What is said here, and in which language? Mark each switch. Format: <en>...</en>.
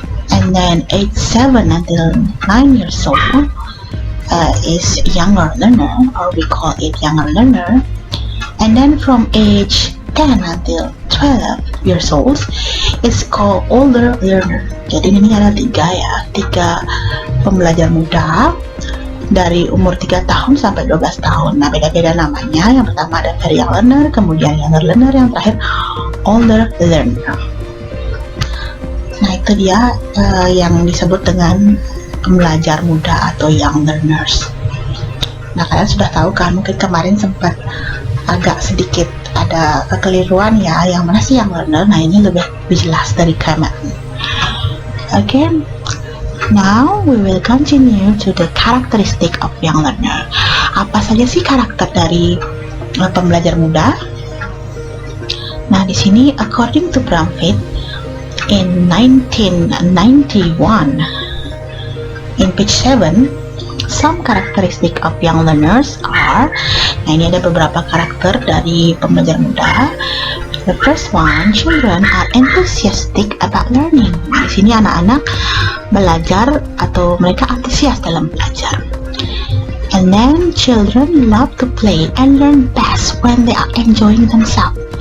<en>And then age 7 until 9 years old is younger learner, or we call it younger learner. And then from age 10 until 12 years old is called older learner.</en> <id>Jadi ini ada tiga pembelajar muda dari umur 3 tahun sampai 12 tahun. Nah, beda-beda namanya. Yang pertama ada very young learner, kemudian younger learner, yang terakhir older learner. Nah, itu dia yang disebut dengan pembelajar muda atau young learners. Nah, kalian sudah tahu kan, mungkin kemarin sempat agak sedikit ada kekeliruan ya, yang mana sih young learner. Nah, ini lebih jelas dari Cameron.</id> <en>Okay. Now we will continue to the characteristic of young learner.</en> <id>Apa saja sih karakter dari pembelajar muda? Nah, di sini</id> <en>according to Brumfield in 1991 in page 7, some characteristic of young learners are.</en> <id>Nah, ini ada beberapa karakter dari pembelajar muda.</id> <en>The first one, children are enthusiastic about learning.</en> <id>Di sini anak-anak belajar atau mereka antusias dalam belajar.</id> <en>And then children love to play and learn best when they are enjoying themselves.</en>